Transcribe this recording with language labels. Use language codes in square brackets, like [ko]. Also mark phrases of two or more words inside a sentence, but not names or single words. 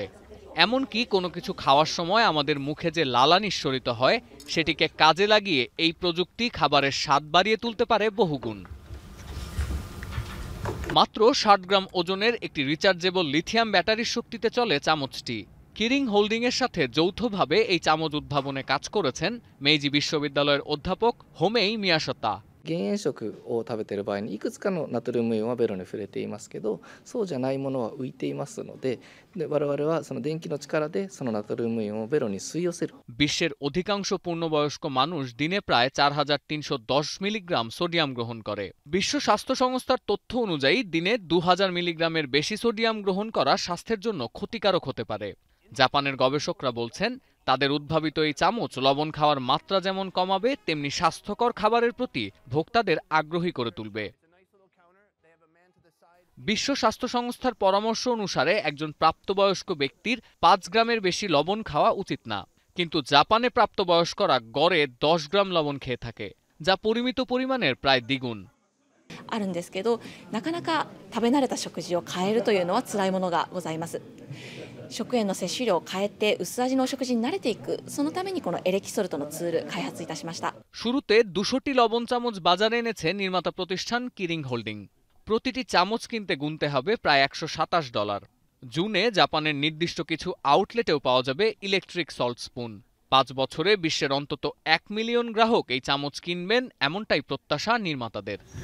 [bn] এমনকি কোনো কিছু খাওয়ার সময় আমাদের মুখে যে লালা নিঃসরিত হয়, সেটিকে কাজে লাগিয়ে এই প্রযুক্তি খাবারের স্বাদ বাড়িয়ে তুলতে পারে বহুগুণ। মাত্র ৬০ গ্রাম ওজনের একটি রিচার্জেবল লিথিয়াম ব্যাটারির শক্তিতে চলে চামচটি। কিরিং হোল্ডিংয়ের সাথে যৌথভাবে এই চামচ উদ্ভাবনে কাজ করেছেন মেইজি বিশ্ববিদ্যালয়ের অধ্যাপক হোমেই মিয়াশতা। [ja] 減塩食を食べている場合にいくつかのナトリウムイオンはベロに触れていますけど、そうじゃないものは浮いていますので、我々はその電気の力でそのナトリウムイオンをベロに吸い寄せる。 [bn] বিশ্বের অধিকাংশ পূর্ণবয়স্ক মানুষ দিনে প্রায় ৪৩১০ মিলিগ্রাম সোডিয়াম গ্রহণ করে। বিশ্ব স্বাস্থ্য সংস্থার তথ্য অনুযায়ী দিনে ২০০০ মিলিগ্রামের বেশি সোডিয়াম গ্রহণ করা স্বাস্থ্যের জন্য ক্ষতিকারক হতে পারে। জাপানের গবেষকরা বলছেন, তাদের উদ্ভাবিত এই চামচ লবণ খাওয়ার মাত্রা যেমন কমাবে, তেমনি স্বাস্থ্যকর খাবারের প্রতি ভোক্তাদের আগ্রহী করে তুলবে। বিশ্ব স্বাস্থ্য সংস্থার পরামর্শ অনুসারে একজন প্রাপ্তবয়স্ক ব্যক্তির ৫ গ্রামের বেশি লবণ খাওয়া উচিত না। কিন্তু জাপানে প্রাপ্তবয়স্করা গড়ে ১০ গ্রাম লবণ খেয়ে থাকে, যা পরিমিত পরিমাণের প্রায় দ্বিগুণ। [ja] あるんですけど、なかなか食べ慣れた食事を変えるというのは辛いものがございます。食塩の摂取量を変えて薄味のお食事に慣れていく、そのためにこのエレキソルトのツール開発いたしました。 [bn] শুরুতে ২০০টি লবণ চামচ বাজারে এনেছে নির্মাতা প্রতিষ্ঠান কিরিং হোল্ডিং। প্রতিটি চামচ কিনতে গুনতে হবে প্রায় $১২৭। জুনে জাপানের নির্দিষ্ট কিছু আউটলেটেও পাওয়া যাবে ইলেকট্রিক সল্ট স্পুন। ৫ বছরে বিশ্বের অন্তত ১ মিলিয়ন গ্রাহক এই চামচ কিনবেন, এমনটাই প্রত্যাশা নির্মাতাদের।